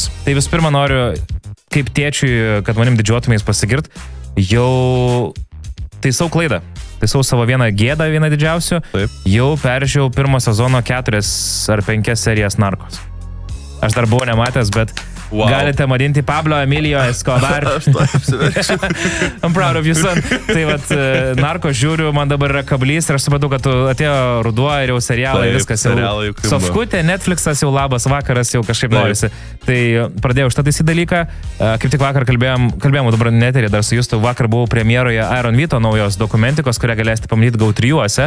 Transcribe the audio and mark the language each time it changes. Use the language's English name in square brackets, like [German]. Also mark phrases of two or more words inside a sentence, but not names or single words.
[Lithuanian] Tai visų pirma noriu, kaip tėčiui, kad manim didžiuotumės pasigirt, jau taisau klaidą. Taisau savo vieną gėdą, vieną didžiausių. Taip. Jau peržiūrėjau pirmo sezono 4 ar 5 serijas Narkos. Aš dar buvau nematęs, bet galite vadinti Pablo Emilio Escobar. Aš to apsiverčiu. [English] I'm proud of you, son. [Lithuanian] Tai vat, Narkos žiūriu, man dabar yra kablys ir aš supratau, kad atėjo ruduo ir jau serialai, Taip, viskas serialai jau. jau kimba. Sofkutė, Netflixas jau labas vakaras, jau kažkaip norisi. Tai pradėjau šitą taisį dalyką. Kaip tik vakar kalbėjom dabar neterį, dar su Justu, vakar buvau premjeroje Iron Vito naujos dokumentikos, kurią galėsite pamatyti GO3-uose.